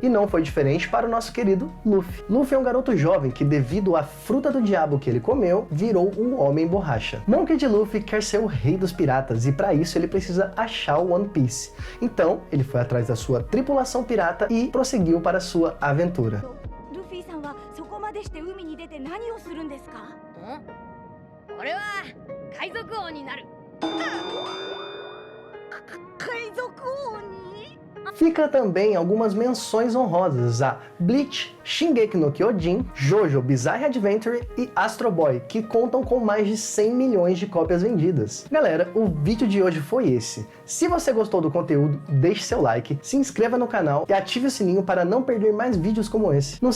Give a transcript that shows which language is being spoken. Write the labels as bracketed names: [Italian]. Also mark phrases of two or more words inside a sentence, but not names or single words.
[Portuguese] E não foi diferente para o nosso querido Luffy. Luffy é um garoto jovem que, devido à fruta do diabo que ele comeu, virou um homem borracha. Monkey D. Luffy quer ser o rei dos piratas e para isso ele precisa achar o One Piece. Então, ele foi atrás da sua tripulação pirata e prosseguiu para sua aventura. [Japanese] ルフィさんはそこまでして海に出て何をするんですか？俺は海賊王になる。海賊王に？ [Portuguese] Fica também algumas menções honrosas a Bleach, Shingeki no Kyojin, Jojo Bizarre Adventure e Astro Boy, que contam com mais de 100 milhões de cópias vendidas. Galera, o vídeo de hoje foi esse. Se você gostou do conteúdo, deixe seu like, se inscreva no canal e ative o sininho para não perder mais vídeos como esse.